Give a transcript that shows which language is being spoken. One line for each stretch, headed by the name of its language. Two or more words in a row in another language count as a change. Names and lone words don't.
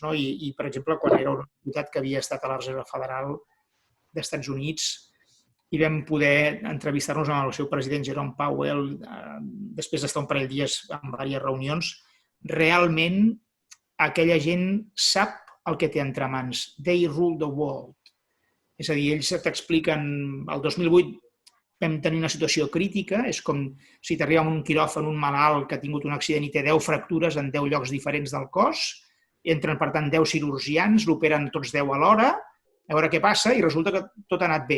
Catalan: I, per exemple, quan era un diputat que havia estat a la Reserva Federal d'Estats Units i vam poder entrevistar-nos amb el seu president, Jerome Powell, després d'estar un parell de dies en diverses reunions, realment aquella gent sap el que té entre mans.
English: They rule the world.
Catalan: És a dir, ells t'expliquen, el 2008 vam tenir una situació crítica, és com si t'arriba a un quiròfan un malalt que ha tingut un accident i té 10 fractures en 10 llocs diferents del cos, entren, per tant, 10 cirurgians, l'operen tots 10 alhora, a veure què passa, i resulta que tot ha anat bé.